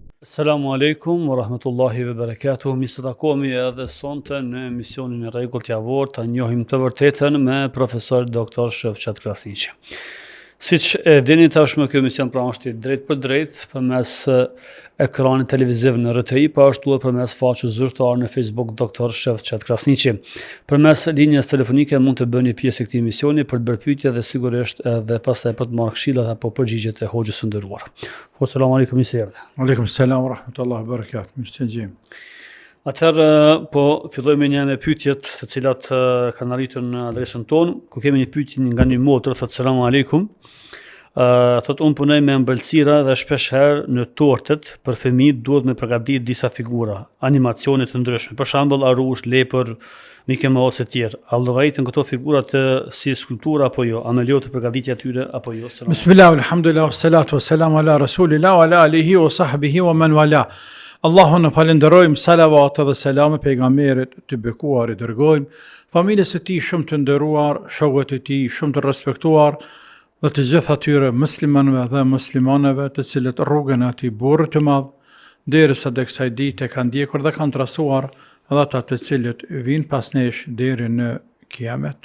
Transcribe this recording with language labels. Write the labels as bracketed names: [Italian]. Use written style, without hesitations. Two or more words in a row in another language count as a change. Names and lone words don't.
[Arabic] السلام عليكم ورحمة الله وبركاته. [Albanian] Mi së takomi edhe sonte në emisionin e Rregullt javor ta njohim të vërtetën me profesor Dr. Shefqat Krasniqi. Siç e dini tashmë ky emision pra është drejt për drejt përmes ekranit televiziv në RTI, pa ashtu edhe përmes faqes zyrtare në Facebook Dr. Shefqat Krasniqi. Përmes linjës telefonike mund të bëni pjesë këtij emisioni për të bërë pyetje dhe sigurisht edhe pastaj për të marrë këshillat apo përgjigjet e hoxhës së nderuar. [Arabic] السلام عليكم, [Albanian] mirë se erdhe. [Arabic] عليكم السلام ورحمة الله وبركاته. [Albanian] Mirë se gjejmë. Atëherë, po fillojmë një me pyetjet të cilat kanë arritur në adresën tonë, ku kemi një pyetje nga një motër, thotë [Arabic] السلام عليكم. [Albanian] Thotë unë punoj me ëmbëlsira dhe shpesh herë në tortet për fëmijët duhet me përgatitur disa figura, animacione të ndryshme, për shembull arush, lepër, Mickey Mouse e tjerë. A llogaritën këto figura të si skulptura apo jo? A më lejohet të përgatitja atyre apo jo? [Arabic] بسم الله الحمد لله والصلاة والسلام على رسول الله وعلى آله وصحبه ومن والاه. [Albanian] Allahun e falenderojmë, salavat dhe selam pejgamberit të bekuar i dërgojmë, familjes së tij shumë të nderuar, shokët e tij shumë të respektuar dhe të gjithë atyre muslimanëve dhe muslimaneve të cilët rrugën e atij burr të madh derisa tek kësaj dite kanë ndjekur dhe kanë trasuar dhe ata të cilët vinë pas nesh deri në kiamet.